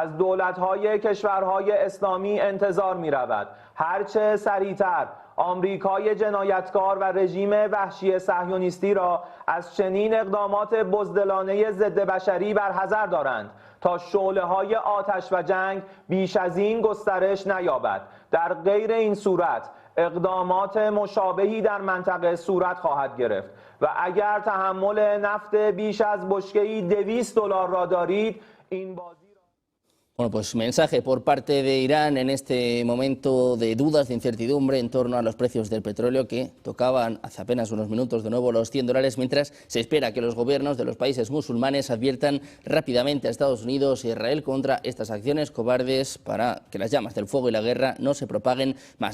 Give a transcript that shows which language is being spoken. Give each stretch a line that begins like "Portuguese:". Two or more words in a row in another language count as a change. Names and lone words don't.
Persian: از دولت‌های کشورهای اسلامی انتظار می‌رود هرچه سریعتر آمریکای جنایتکار و رژیم وحشی صهیونیستی را از چنین اقدامات بزدلانه ضد بشری برحذر دارند تا شعله‌های آتش و جنگ بیش از این گسترش نیابد. در غیر این صورت اقدامات مشابهی در منطقه صورت خواهد گرفت و اگر تحمل نفت بیش از بشکه‌ای $200 را دارید این بازی.
Spanish: Bueno, pues mensaje por parte de Irán en este momento de dudas, de incertidumbre en torno a los precios del petróleo que tocaban hace apenas unos minutos de nuevo los $100, mientras se espera que los gobiernos de los países musulmanes adviertan rápidamente a Estados Unidos e Israel contra estas acciones cobardes para que las llamas del fuego y la guerra no se propaguen más.